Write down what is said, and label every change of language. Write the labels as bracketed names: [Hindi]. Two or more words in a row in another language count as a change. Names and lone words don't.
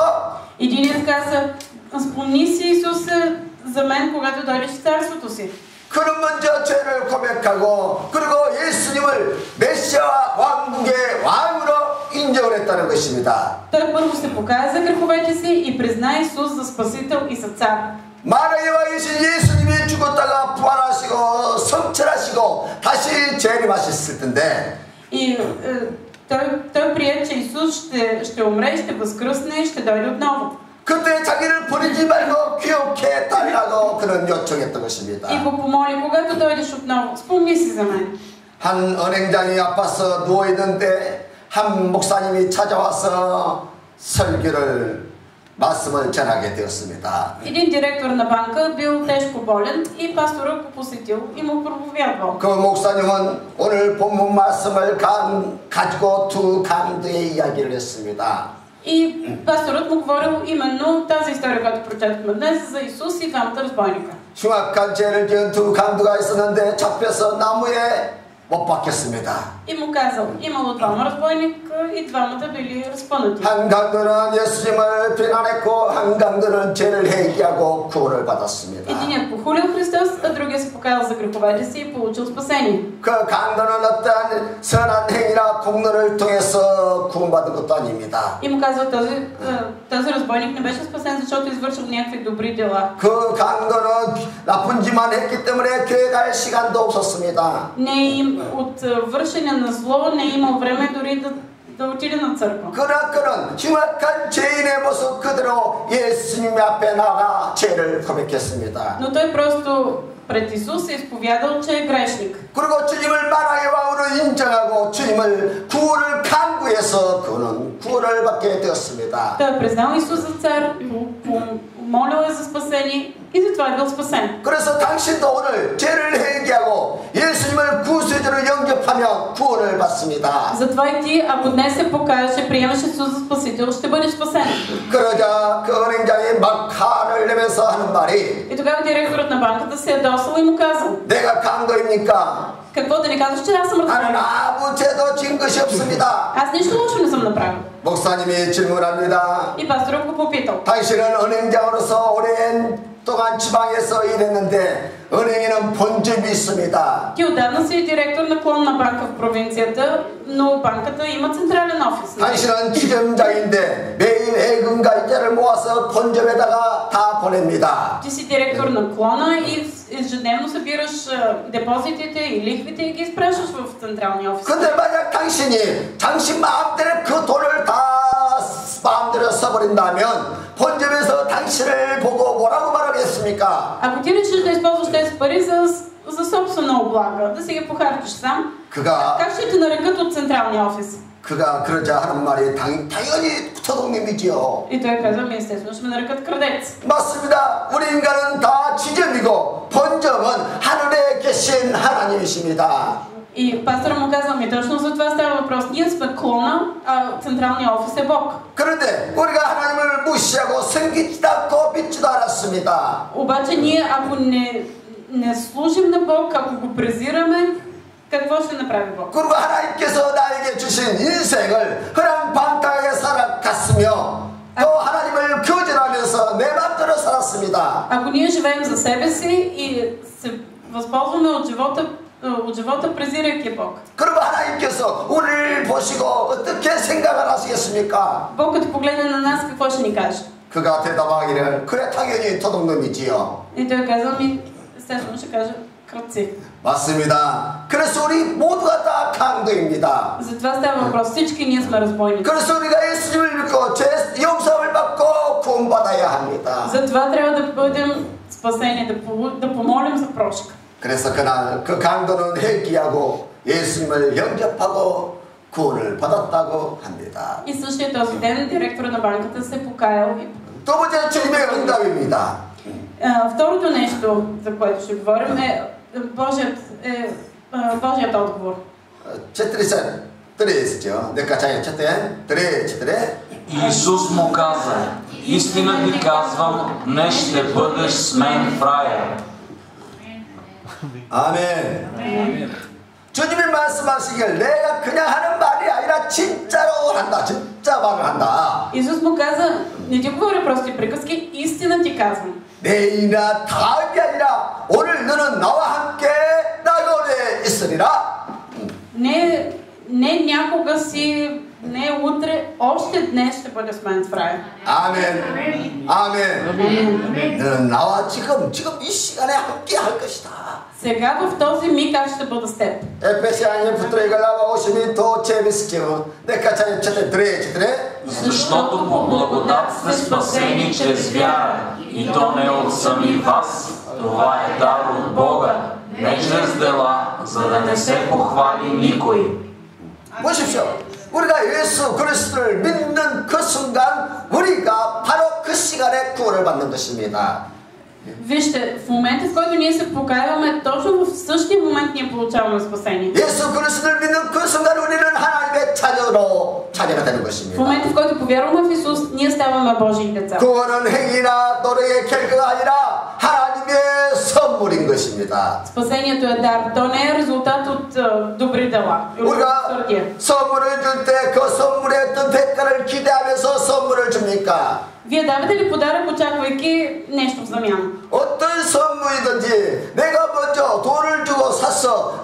[Bulgarian] Единият каза, спомни си Исусе за мен, когато дойдеш в царството си. [Korean] 그는 먼저 죄를 고백하고 그리고 예수님을 메시아와 왕국의 왕으로 인정을 했다는 것입니다. [Bulgarian] Той първо се покая за греховете си и призна Исус за Спасител и за Цар. [Korean] 만왕의 왕이신 예수님이 죽었다가 부활하시고 성철하시고 다시 재림하셨을 텐데 [Bulgarian] И той прие, че Исус ще умре, ще възкръсне и ще дойде отново. [Korean] 그때 자기를 버리지 말고 기억해 달라고 그런 요청했던 것입니다. [Bulgarian] И го помоли, когато дойдеш отново, спомни си за мен. [Korean] 한 은행장이 아파서 누워있는데 한 목사님이 찾아와서 말씀을 전하게 되었습니다. [Bulgarian] Един директор на банка бил тежко болен и пастора го посетил и му проповядвал. [Korean] 그 목사님은 오늘 본문 말씀을 가지고 두 강도의 이야기를 했습니다. [Bulgarian] И пасторът му говорил именно тази история, която прочетохме днес, за Исус и двамата разбойника. [Korean] 흉악한 죄를 지은 두 강도가 있었는데 잡혀서 나무에 못 박혔습니다. [Bulgarian] И му казал, имало двама разбойника и двамата били разпънати. [Korean] 한 강도는 예수님을 비난했고 한 강도는 죄를 회개하고 구원을 받았습니다. [Bulgarian] Единият похулил Христос, а другият се покаял за греховете си и получил спасение. [Korean] 그 강도는 어떠한 선한 행위나 공로를 통해서 구원받은 것도 아닙니다. [Bulgarian] И му казал, този разбойник не беше спасен, защото извършил някакви добри дела. [Korean] 그 강도는 나쁜 짓만 했기 때문에 교회 갈 시간도 없었습니다. [Bulgarian] От вършене на зло не е имал време дори да отиде на църква. [Korean] 그러나 그는 흉악한 죄인의 모습 그대로 예수님 앞에 나가 죄를 고백했습니다. [Bulgarian] Но той просто пред Исус е изповядал, че е грешник. [Korean] 그리고 주님을 만왕의 왕으로 인정하고 주님을 구원을 간구해서 그는 구원을 받게 되었습니다. [Bulgarian] Той е признал Исус за цар, молил е за спасение и затова е бил спасен. [Korean] 그래서 당신도 오늘 죄를 회개하고 예수님을 구세주로 영접하면 구원을 받습니다. [Bulgarian] Затова и ти, ако днес се покаеш и приемаш Исус за Спасител, ще бъдеш спасен. [Korean] 그러자 그 은행장이 막 화를 내면서 하는 말이 [Bulgarian] И тогава директорът на банката се ядосал и му казал, [Korean] 내가 강도입니까? [Bulgarian] какво да ни казваш, че аз съм [Korean] 나는 [Bulgarian] разбойник? [Korean] 아무 죄도 지은 것이 없습니다. [Bulgarian] Аз нищо лошо не съм направил. [Korean] 목사님이 질문합니다. [Bulgarian] И пасторът го попитал. [Korean] 당신은 은행장으로서 오랜 동안 오랫동안 지방에서 일했는데 은행에는 본점이 있습니다. [Bulgarian] Ти отдавна си директор на клонна банка в провинцията, но банката има централен офис. [Korean] 당신은 지점장인데 매일 예금과 이자를 모아서 본점에다가 다 보냅니다. [Bulgarian] Ти си директор на клона и ежедневно събираш депозитите и лихвите и ги изпращаш в централния офис. [Korean] 근데 만약 당신 마음대로 그 돈을 다 마음대로 써버린다면 본점에서 당신을 보고 뭐라고 말하겠습니까? [Bulgarian] Ако ти решиш да използваш тези пари за собствена облага, да си ги похарчиш сам, как ще те нарекат от централния офис? [Korean] 그가 그러자 하는 말이 당연히 토독님이지요. [Bulgarian] И той казва, естествено ще ме нарекат крадец. [Korean] 맞습니다. 우리 인간은 다 지점이고 본점은 하늘에 계신 하나님이십니다. [Bulgarian] И пастора му казва, точно за това става въпрос. Ние сме клона, а централният офис е Бог. [Korean] 그런데 우리가 하나님을 무시하고 섬기지도 않고 믿지도 않았습니다. [Bulgarian] Обаче ние, ако не служим на Бог, ако го презираме, какво ще направи Бог? [Korean] 그리고 하나님께서 나에게 주신 인생을 허랑방탕하게 살아갔으며 또 하나님을 거절하면서 내 맘대로 살았습니다. [Bulgarian] Ако ние живеем за себе си и се възползваме от живота, презирайки Бог. [Korean] 그리고 하나님께서 우리를 보시고 어떻게 생각을 하시겠습니까? [Bulgarian] Бог като погледне на нас, какво ще ни каже? [Korean] 그가 대답하기를 그래 당연히 도둑놈이지요. [Bulgarian] И той казва естествено ще каже крадци. [Korean] 맞습니다. 그래서 우리 모두가 다 강도입니다. [Bulgarian] За това става въпрос. Всички ние сме разбойници. [Korean] 그래서 우리가 예수님을 믿고 죄 용서를 받고 구원받아야 합니다. [Bulgarian] Затова трябва да бъдем спасени, да помолим за прошка. [Korean] 그래서 그날 그 강도는 회개하고 예수님을 영접하고 구원을 받았다고 합니다. [Bulgarian] И същия този ден директора на банката се покаял. [Korean] 두 번째 주님의 응답입니다. [Bulgarian] Второто нещо, за което ще говорим, е Божият отговор. 4:3 нека чая четем. 3:4. Исус му каза: истина ти казвам, днес ще бъдеш с мен в рая. [Korean] 아멘. 주님이 말씀하시길 내가 그냥 하는 말이 아니라 진짜로 한다. 진짜 말을 한다. [Bulgarian] Исус му каза, не ти говоря прости приказки, истина ти казвам. [Korean] 내일이나 다음이 아니라 오늘 너는 나와 함께 낙원에 있으리라. [Bulgarian] Не някога си, не утре, още днес ще бъде с мен в рая. [Korean] 아멘. 아멘. 너는 나와 지금 이 시간에 함께 할 것이다. [Bulgarian] Сега в този миг аз ще бъда с теб. Ефесяни втори глава 8 то чевискиво. Нека чая чете 3:4. Защото по благодат сте спасени чрез вяра, и то не от сами вас, това е дар от Бога, не чрез дела, за да не се похвали никой. [Korean] 보십시오. 우리가 예수 그리스도를 믿는 그 순간 우리가 바로 그 시간에 구원을 받는 것입니다. [Bulgarian] Вижте, в момента, в който ние се покаяваме, точно в същия момент ние получаваме спасение. [Korean] 예수 그리스도를 믿는 그 순간 우리는 하나님의 자녀가 되는 [Bulgarian] В [Korean] 것입니다. [Bulgarian] момента, в който повярваме в Исус, ние ставаме Божии деца. [Korean] 구원은 행위나 노력의 결과가 아니라 하나님의 선물인 것입니다. [Bulgarian] Спасението е дар. То не е резултат от добри дела. [Korean] 우리가 선물을 줄 때 그 선물에 어떤 대가를 기대하면서 선물을 줍니까? [Bulgarian] Вие давате ли подарък, очаквайки нещо в замяна? [Korean] 어떤 선물이든지 내가 먼저 돈을 주고 샀어.